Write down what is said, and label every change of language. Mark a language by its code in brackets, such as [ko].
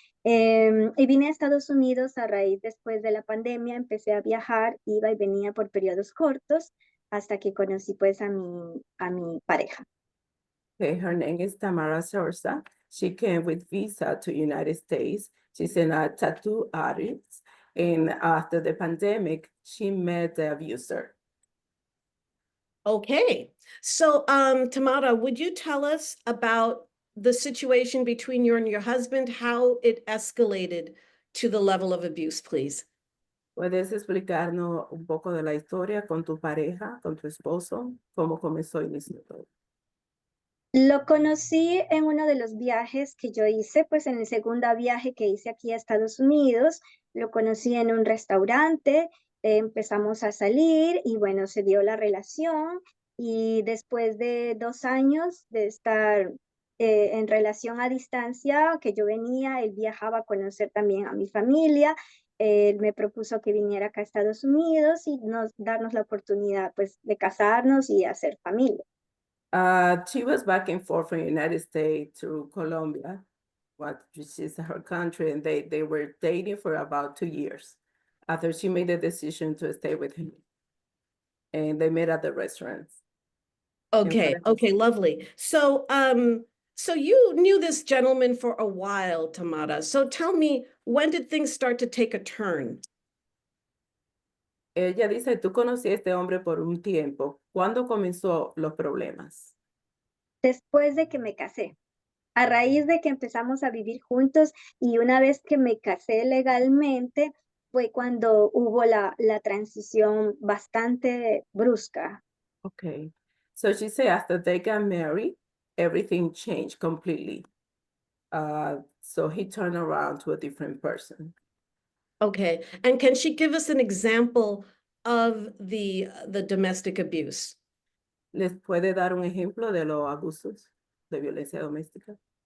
[es] Y vine a Estados Unidos a raíz después de la pandemia, empecé a viajar, iba y venía por periodos cortos hasta que conocí pues a mi pareja. [en] Okay, her name is Tamara Sarasosa. She came with visa to United States. She's a tattoo artist. And after the pandemic, she met the abuser. Okay, so Tamara, would you tell us about the situation between you and your husband, how it escalated to the level of abuse, please? [es] ¿Puedes explicarnos un poco de la historia con tu pareja, con tu esposo? ¿Cómo comenzó y inició todo? Lo conocí en uno de los viajes que yo hice, pues en el segundo viaje que hice aquí a Estados Unidos. Lo conocí en un restaurante, empezamos a salir y bueno, se dio la relación y después de 2 años de estar en relación a distancia, que yo venía, él viajaba a conocer también a mi familia. Él me propuso que viniera acá a Estados Unidos y darnos la oportunidad pues de casarnos y hacer familia. [en] She was back and forth from the United States to Colombia, which is her country, and they were dating for about 2 years after she made the decision to stay with him. And they met at the restaurant. Okay, lovely. So so you knew this gentleman for a while, Tamara. So tell me, when did things start to take a turn? [es] Ella dice, tú conocí a este hombre por un tiempo. ¿Cuándo comenzó los problemas? Después de que me casé. A raíz de que empezamos a vivir juntos y una vez que me casé legalmente, fue cuando hubo la transición bastante brusca. [en] Okay. So she said after they got married, everything changed completely. So he turned around to a different person. Okay, and can she give us an example of the domestic abuse? [es] ¿Les puede dar un ejemplo de los abusos de violencia doméstica?